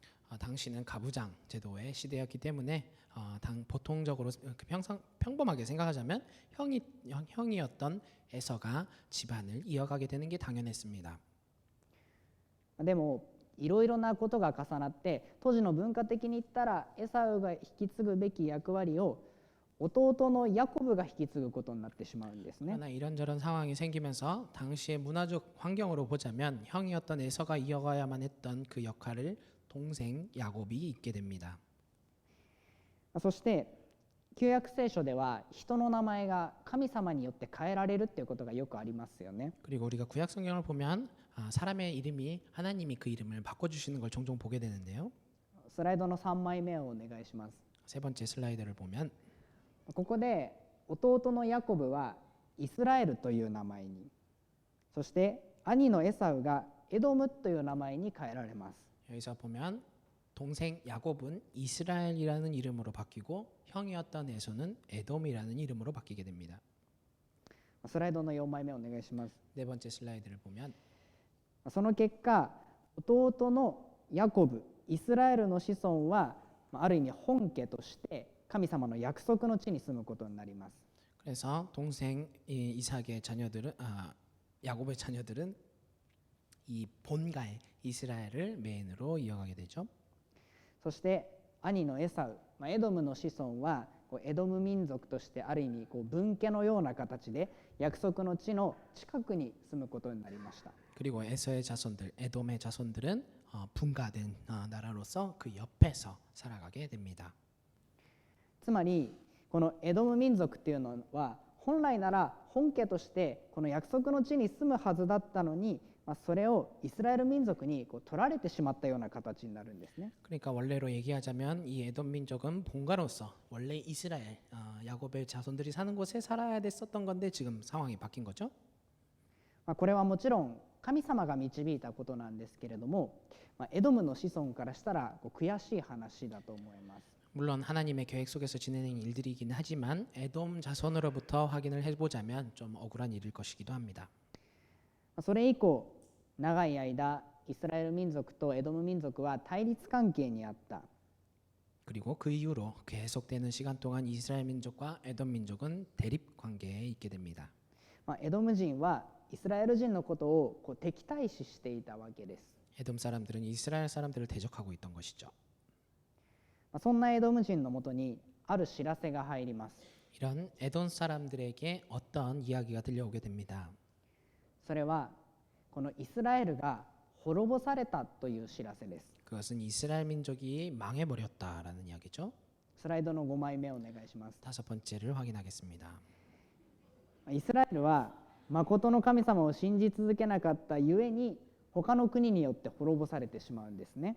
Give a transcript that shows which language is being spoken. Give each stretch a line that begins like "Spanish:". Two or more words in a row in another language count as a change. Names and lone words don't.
Korean: 당시는 가부장 제도의 시대였기 때문에 보통적으로 평범하게 생각하자면 형이었던 에서가 집안을 이어가게 되는 게 당연했습니다.
Japanese: でもいろいろなことが重なって、当時の文化的に言ったらエサウが引き継ぐべき役割を弟のヤコブが引き継ぐことになってしまうんですね。
Korean: 그러나 이런저런 상황이 생기면서 당시의 문화적 환경으로 보자면 형이었던 에서가 이어가야만 했던 그 역할을 동생 야곱이 있게 됩니다.
Japanese: そして旧約聖書では人の名前が神様によって変えられるっていうことがよくありますよね。
Korean: 그리고 우리가 구약 성경을 보면 사람의 이름이 하나님이 그 이름을 바꿔주시는 걸 종종 보게 되는데요.
Japanese: スライドの3枚目をお願いします。
Korean: 세 번째 슬라이드를 보면
Japanese: ここで弟のヤコブはイスラエルという名前に、そして兄のエサウがエドムという名前に変えられます。
Korean: 여기서 보면 동생 야곱은 이스라엘이라는 이름으로 바뀌고 형이었던 에서는 에돔이라는 이름으로 바뀌게 됩니다.
Japanese: スライドの4枚目お願いします。
Korean: 네 번째 슬라이드를 보면
Japanese: その結果、弟のヤコブ、イスラエルの子孫はある意味本家として神様の約束の地に住むことになります。
Korean: 그래서 동생 이삭의 자녀들은 야곱의 자녀들은 이 본가의 이스라엘을 메인으로 이어가게 되죠.
Japanese: そして兄のエサウ、エドムの子孫はエドム民族としてある意味分家のような形で約束の地の近くに住むことになりました。
Korean: 그리고 에서의 자손들, 에돔의 자손들은 분가된 나라로서 그 옆에서 살아가게 됩니다.
Japanese: つまりこのエドム民族っていうのは本来なら本家としてこの約束の地に住むはずだったのに、それをイスラエル民族に取られてしまったような形になるんですね。
Korean: 그러니까 원래로 얘기하자면 이 에돔 민족은 본가로서 원래 이스라엘 야곱의 자손들이 사는 곳에 살아야 됐었던 건데 지금 상황이 바뀐 거죠.
Japanese: これはもちろん神様が導いたことなんですけれども、エドムの子孫からしたら悔しい話だと思います。
Korean: 물론 하나님의 계획 속에서 진행된 일들이긴 하지만 에돔 자손으로부터 확인을 해보자면 좀 억울한 일일 것이기도 합니다.
Japanese: それ以降長い間イスラエル民族とエドム民族は対立関係にあった。
Korean: 그리고 그 이후로 계속되는 시간 동안 이스라엘 민족과 에돔 민족은 대립 관계에 있게 됩니다.
Japanese: エドム人はイスラエル人のことを敵対視していたわけです。
Korean: 에돔 사람들은 이스라엘 사람들을 대적하고 있던 것이죠.
Japanese: そんなエドム人のもとにある知らせが入ります。
Korean: 이런 에돔 사람들에게 어떤 이야기가 들려오게 됩니다.
Japanese: それはこのイスラエルが滅ぼされたという知らせです。
Korean: 그것은 이스라엘 민족이 망해버렸다라는 이야기죠.
Japanese: スライドの5枚目お願いします。
Korean: 다섯 번째를 확인하겠습니다.
Japanese: イスラエルは誠の神様を信じ続けなかったゆえに他の国によって滅ぼされてしまうんですね。